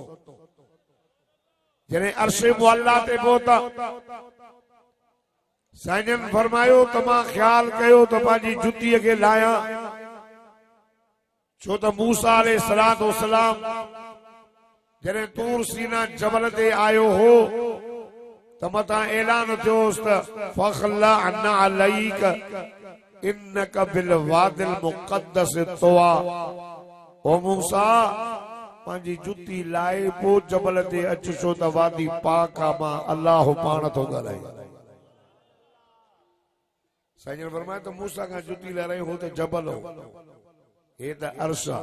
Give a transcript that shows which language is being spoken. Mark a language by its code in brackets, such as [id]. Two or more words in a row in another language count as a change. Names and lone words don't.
[sd] जॾहिं अर्श मुअल्ला ते पहुता साईं फरमायो त मां ख्याल कयो त पंहिंजी जुतीअ खे लाया, छो त मूसा [ar] عليه الصلاة والسلام [sd] जॾहिं तूर सीना जबल ते आयो हो त मथां ऐलान थियोसि त [ar] فاخلع أنا عليك إنك بالوادي المقدس طوى. [sd] ओ मूसा पंहिंजी जुती लाए पोइ जबल ते अच, छो त वादी पाक आ, मां अल्लाह पाण थो ॻाल्हायां। साईं फरमाए त मूसा खां जुती लाराई हो त जबल हो, हे त अर्श आ।